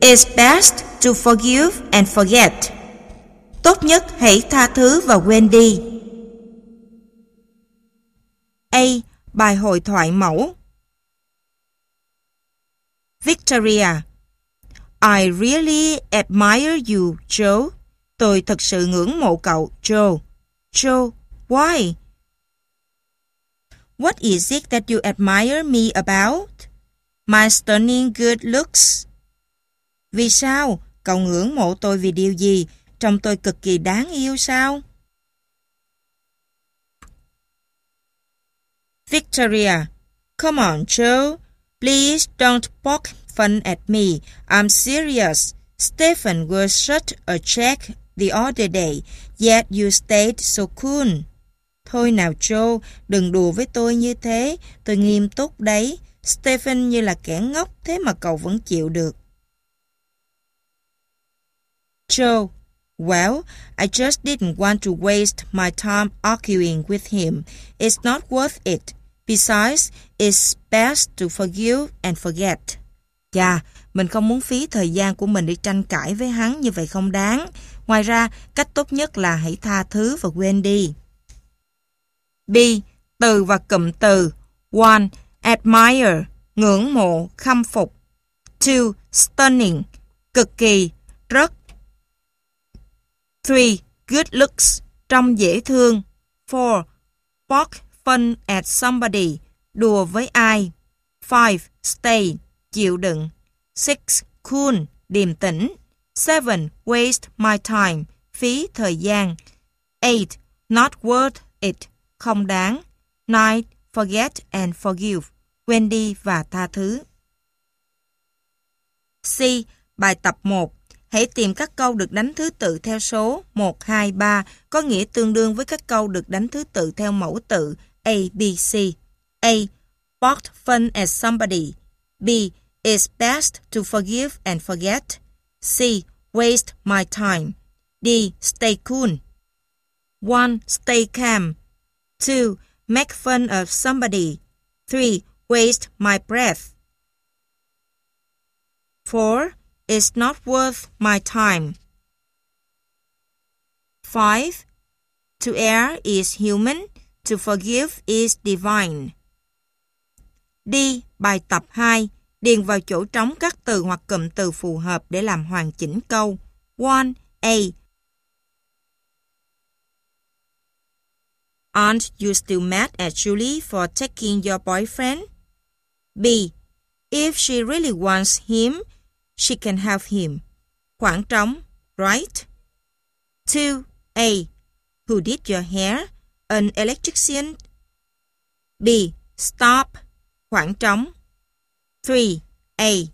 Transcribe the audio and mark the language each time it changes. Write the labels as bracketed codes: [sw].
[en] It's best to forgive and forget. [vi] Tốt nhất hãy tha thứ và quên đi. A. Bài hội thoại mẫu. [en] Victoria. I really admire you, Joe. [vi] Tôi thật sự ngưỡng mộ cậu, Joe. [en] Joe, why? What is it that you admire me about? My stunning good looks. [vi] Vì sao? Cậu ngưỡng mộ tôi vì điều gì? Trông tôi cực kỳ đáng yêu sao? [en] Victoria. Come on, Joe. Please don't poke fun at me. I'm serious. Stephen was such a jerk the other day, yet you stayed so cool. [vi] Thôi nào Joe, đừng đùa với tôi như thế. Tôi nghiêm túc đấy. Stephen như là kẻ ngốc, thế mà cậu vẫn chịu được. [en] Joe, well, I just didn't want to waste my time arguing with him. It's not worth it. Besides, it's best to forgive and forget. [vi] Chà, mình không muốn phí thời gian của mình để tranh cãi với hắn như vậy không đáng. Ngoài ra, cách tốt nhất là hãy tha thứ và quên đi. B. Từ và cụm từ. 1. Admire, ngưỡng mộ, khâm phục. 2. Stunning, cực kỳ, rất. 3. [en] Good looks, [vi] trông dễ thương. 4. [en] Poke fun at somebody, [vi] đùa với ai. 5. Stay, chịu đựng. 6. Cool, điềm tĩnh. 7. [en] Waste my time, [vi] phí thời gian. 8. [en] Not worth it, [vi] không đáng. 9. [en] Forget and forgive, [vi] quên đi và tha thứ. C. Bài tập 1. Hãy tìm các câu được đánh thứ tự theo số 1, 2, 3 có nghĩa tương đương với các câu được đánh thứ tự theo mẫu tự A, B, C. [en] A. Poked fun at somebody. B. It's best to forgive and forget. C. Waste my time. D. Stay cool. 1. Stay calm. 2. Make fun of somebody. 3. Waste my breath. 4. It's not worth my time. 5. To err is human. To forgive is divine. [vi] D. Bài tập 2. Điền vào chỗ trống các từ hoặc cụm từ phù hợp để làm hoàn chỉnh câu. [en] 1. A. Aren't you still mad at Julie for taking your boyfriend? B. If she really wants him, she can have him. [vi] Khoảng trống, right? [en] 2. A. Who did your hair? An electrician? B. Stop. [vi] Khoảng trống. [en] 3. A.